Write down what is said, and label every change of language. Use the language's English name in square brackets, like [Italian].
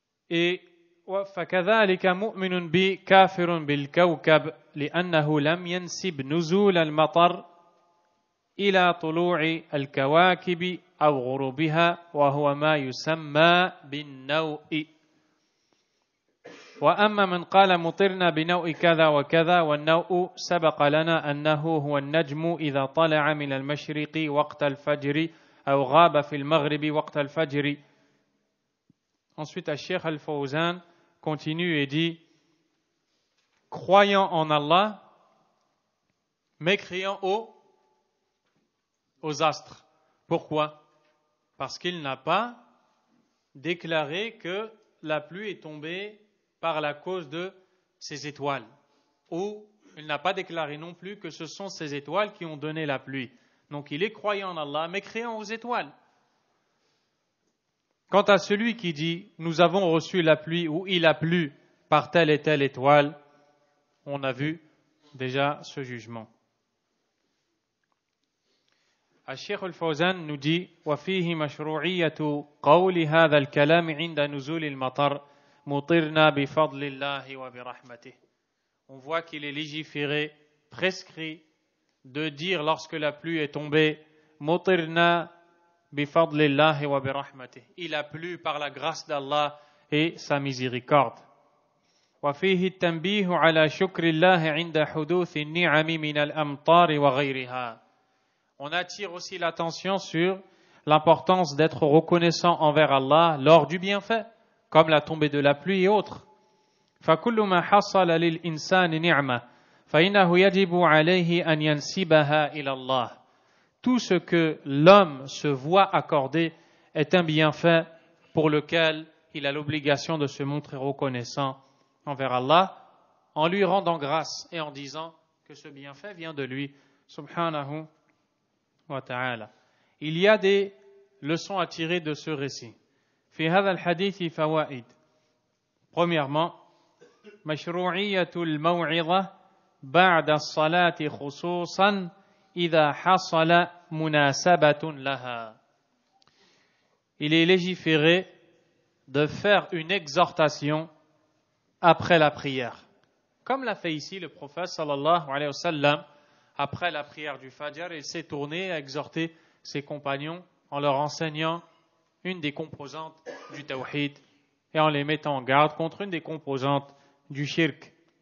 [Arabic] Et فكذلك مؤمن بكافر بالكوكب لأنه لم ينسب نزول المطر إلى طلوع الكواكب أو غروبها وهو ما يسمى بالنوء. وأما من قال مطرنا بنوء كذا وكذا والنوء سبق لنا أنه هو النجم إذا طلع من المشرق وقت الفجر أو غاب في المغرب وقت الفجر. [French] Ensuite, Cheikh Al-Fawzan continue et dit croyant en Allah, mécréant aux astres. Pourquoi? Parce qu'il n'a pas déclaré que la pluie est tombée par la cause de ces étoiles. Ou il n'a pas déclaré non plus que ce sont ces étoiles qui ont donné la pluie. Donc il est croyant en Allah, mécréant aux étoiles. Quant à celui qui dit « Nous avons reçu la pluie » ou « Il a plu par telle et telle étoile », on a vu déjà ce jugement. [Arabic] الشيخ الفوزان [French] nous dit [Arabic] وفيه مشروعية قول هذا الكلام عند نزول المطر مطرنا بفضل الله وبرحمته. [French] On voit qu'il est légiféré, prescrit de dire lorsque la pluie est tombée [Arabic] مطرنا بفضل الله وبرحمته. [French] Il a plu par la grâce d'Allah et sa miséricorde. [Arabic] وفيه التنبيه على شكر الله عند حدوث النعم من الأمطار وغيرها. [French] On attire aussi l'attention sur l'importance d'être reconnaissant envers Allah lors du bienfait, comme la tombée de la pluie et autres. [Arabic] فكل ما حصل للإنسان نعمة فإنه يجب عليه أن ينسبها إلى الله. [French] Tout ce que l'homme se voit accorder est un bienfait pour lequel il a l'obligation de se montrer reconnaissant envers Allah en lui rendant grâce et en disant que ce bienfait vient de lui, subhanahu wa ta'ala. Il y a des leçons à tirer de ce récit. [Arabic] في هذا الحديث فوائد. Premièrement, مشروعية الموعظة بعد الصلاة خصوصا إذا حصل مناسبة لها. [French] Il est légiféré de faire une exhortation après la prière. Comme l'a fait ici le prophète sallallahu alayhi wa sallam, après la prière du Fajr, il s'est tourné à exhorter ses compagnons en leur enseignant une des composantes du tawhid et en les mettant en garde contre une des composantes du shirk.